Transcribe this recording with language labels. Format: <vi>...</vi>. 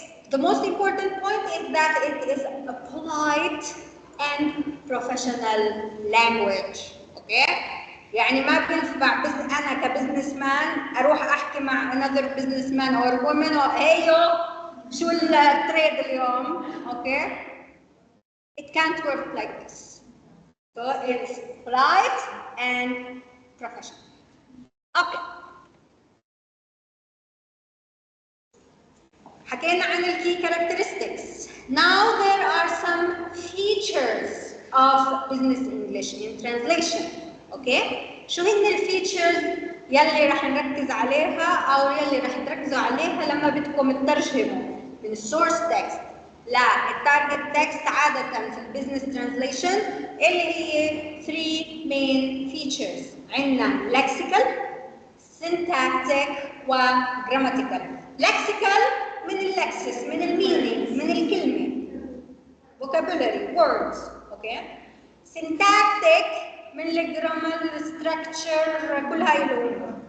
<en>The most important point is that it is a polite and professional language. Okay?</en> <ar>يعني ما بينفع بس انا كبزنس مان اروح احكي مع</ar> <en>another business man or woman</en> <ar>هيو شو التريد اليوم، okay?</ar> <en>It can't work like this. So it's polite and professional. Okay.</en> <ar>حكينا عن ال key characteristics.</ar> <en>Now there are some features of business English in translation. Okay?</en> <ar>شو هن الفيتشرز يلي رح نركز عليها أو يلي رح تركزوا عليها لما بدكم تترجموا من السورس تكست للتارجت تكست عادة في البزنس ترانزليشن اللي هي 3 main features. عندنا lexical, syntactic وgrammatical. lexical من اللكسس، من المينينج، من الكلمة</ar> <en>vocabulary words. okay.</en> <ar>syntactic من الجرامر الستراكشر كل هاي الامور.</ar>